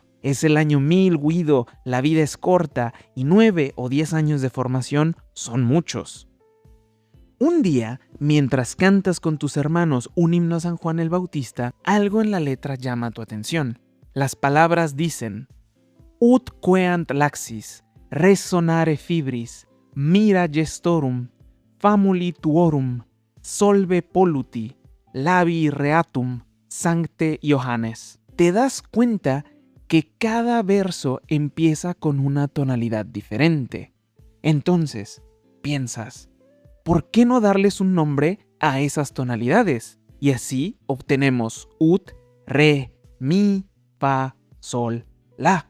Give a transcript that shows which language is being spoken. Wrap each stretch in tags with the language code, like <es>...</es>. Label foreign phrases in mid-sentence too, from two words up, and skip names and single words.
<es>Es el año 1000, Guido, la vida es corta y 9 o 10 años de formación son muchos. Un día, mientras cantas con tus hermanos un himno a San Juan el Bautista, algo en la letra llama tu atención. Las palabras dicen:</es> <la>Ut queant laxis, resonare fibris, mira gestorum, famuli tuorum, solve polluti, labi reatum, sancte Johannes.</la> <es>¿Te das cuenta que cada verso empieza con una tonalidad diferente? Entonces, piensas, ¿por qué no darles un nombre a esas tonalidades? Y así obtenemos ut, re, mi, fa, sol, la.</es>